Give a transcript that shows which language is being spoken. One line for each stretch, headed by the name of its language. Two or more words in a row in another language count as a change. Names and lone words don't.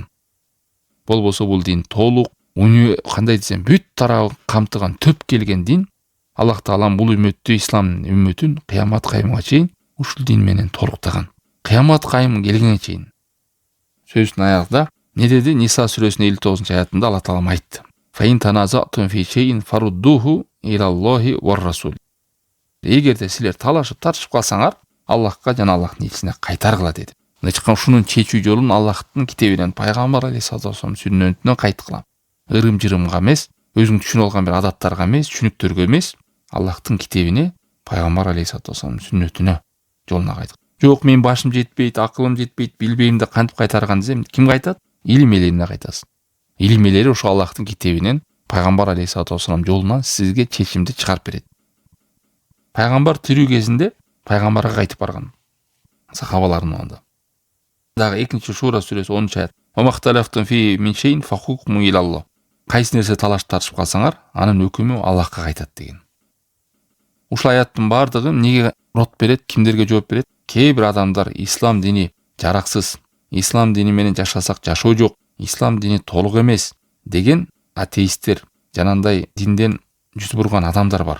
Kyrgyz: Болбосо бул дин толук, кандай десем, бүт тарабын камтыган төп келген дин. Аллах Таалам бул үммөттү, ислам үммөтүн кыямат кайымга чейин ушул дин менен толуктаган. Кыямат кайым келгенге чейин. Сөзүнүн аягында не деди? Ниса сүрөсүнүн 59-аятында Аллах Таалам айтты.
Arabic: فإن تنازعتم في شيء فردوه إلى الله والرسول.
Kyrgyz: Эгерде силер талашып тартышып калсаңар, Аллахка жана Аллахтын элчисине кайтаргыла деди. Ычкан ушунун чечүү жолун Аллахтын китебинен, пайгамбар
Arabic: عليه الصلاة والسلام
Kyrgyz: сүннөтүнөн кайткыла. Ырым-жырымга эмес, өзүң түшүнүп алган бир адаттарга эмес, түшүнүктөргө эмес, Аллахтын китебине, пайгамбар
Arabic: عليه الصلاة والسلام
Kyrgyz: сүннөтүнө, жолуна кайткыла. Жок, мен башым жетпейт, акылым жетпейт, билбейм деп кантип кайтарган десем, ким кайтат? Илим элерине кайтасыз. Илим элери ошо Аллахтын китебинен, пайгамбар
Arabic: عليه الصلاة والسلام
Kyrgyz: жолунан сизге чечимди чыгарып берет. Пайгамбар тирүү кезинде пайгамбарга кайтып барган. Сахабалардын анда. Дагы 2-Шура сүрөсү 10-аят.
Arabic: وما اختلفتم في من شيء فحكمه إلى الله.
Kyrgyz: Кайсы нерсе талашып тартышып калсаңар, анын өкүмү Аллахка кайтат деген. Ушул аяттын бардыгы эмнеге рот берет, кимдерге жооп берет? Кээ бир адамдар ислам дини жараксыз, ислам дини менен жашасак жашоо жок, ислам дини толук эмес деген атеисттер, жанандай динден жүз бурган адамдар бар.